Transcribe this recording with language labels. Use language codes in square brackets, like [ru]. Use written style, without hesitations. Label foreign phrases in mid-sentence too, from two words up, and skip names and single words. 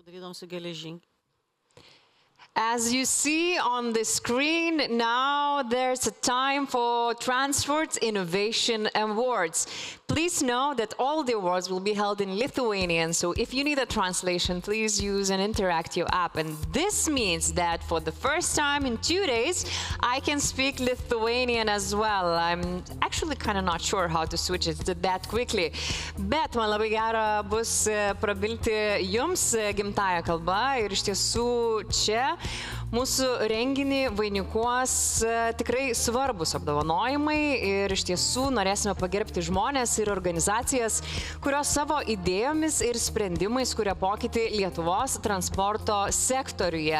[lt] dirbam su geležinkeliu. [en] As you see on the screen, now there's a time for Transport Innovation Awards. Please know that all the awards will be held in Lithuanian, so if you need a translation, please use an interactive app. And this means that for the first time in 2 days, I can speak Lithuanian as well. I'm actually kind of not sure how to switch it that quickly. [lt] Bet man labai gera bus prabilti jums gimtąją kalbą ir iš tiesų čia mūsų renginį vainikuos tikrai svarbus apdovanojimai ir iš tiesų norėsime pagerbti žmonės ir organizacijas, kurios savo idėjomis ir sprendimais kuria pokytį Lietuvos transporto sektoriuje.